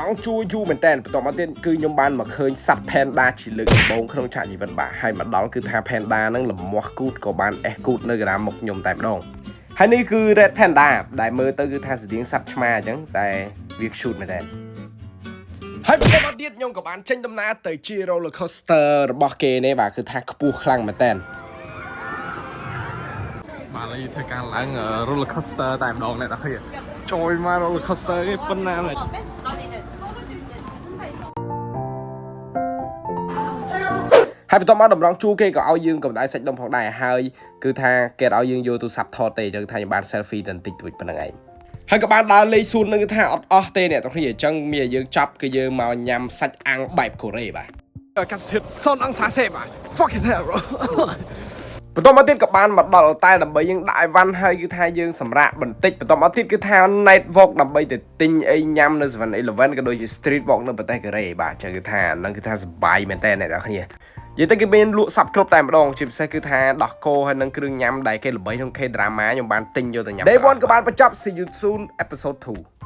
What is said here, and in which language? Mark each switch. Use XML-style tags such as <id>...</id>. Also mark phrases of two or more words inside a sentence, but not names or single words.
<km>ង់ជួយូរមែនតើបន្ទាប់មកទៀតគឺខ្ញុំបានមកឃើញសត្វ Panda ជាលើកដំបូងក្នុងឆាកជីវិតបាទហើយមកដល់គឺថា Panda ហ្នឹងលមាស់គូតក៏បានអេសគូតនៅកណ្ដាលមុខខ្ញុំតែម្ដងហើយនេះគឺ Red Panda ដែលមើលទៅគឺថាស្តៀងសត្វឆ្មាអញ្ចឹងតែវា cute មែនតើហើយបន្ទាប់មកទៀតខ្ញុំក៏បានចេញដំណើរទៅជា</km> <en>roller coaster</en> <km>របស់គេនេះបាទគឺថាខ្ពស់ខ្លាំងមែនតើ បាទឥឡូវធ្វើការឡើង</km> <en>roller coaster</en> <km>តែម្ដងអ្នកទាំងគ្នាចូលមក</km> <en>roller coaster</en> <km>គេប៉ុណ្ណាហើយហើយបន្ទាប់មកតម្រង់ជួរគេក៏ឲ្យយើងកម្ដៅសាច់ដុំផងដែរហើយគឺថាគេឲ្យយើងយកទូរស័ ព្ទថតទេអញ្ចឹងថាខ្ញុំបាន selfie តែបន្តិចតួចប៉ុណ្្នឹងឯងហើយក៏បានដើរលេងសួននឹងគឺថាអត់អស់ទេអ្នកទាំងគ្នាអញ្ចឹងមានយើងចាប់គឺយើងមកញ៉ាំ សាច់អាំងបែបកូរ៉េបាទអាកាសធាតុ0អង្សាសេបាទ</km> <en>fucking hell bro</en> <km>បន្ទាប់មកទៀតក៏បានមកដល់តែដើម្បីយើងដាក់អីវ៉ាន់ហើយគឺថាយើងសម្រាកបន្តិចបន្ទាប់មកទៀតគឺថា</km> <en>night walk</en> <km>ដើម្បីទៅទិញអីញ៉ាំនៅ 7-Eleven ក៏ដូចជា</km> <en>street walk</en> <km>នៅប្រទេសកូរ៉េបាទអញ្ចឹងគឺថាហ្នឹងគឺថាសប្បាយមែនតើអ្នកទាំងគ្នានិយាយទៅគេមានលក់សັບគ្រប់តែម្ដងជាពិសេសគឺថាដោះគោហើយនឹងគ្រឿងញ៉ាំដែលគេល្បីក្នុង K-drama ខ្ញុំបានទិញយកទៅញ៉ាំ Day 1ក៏បានបញ្ចប់</km> <en>See you soon episode 2</en>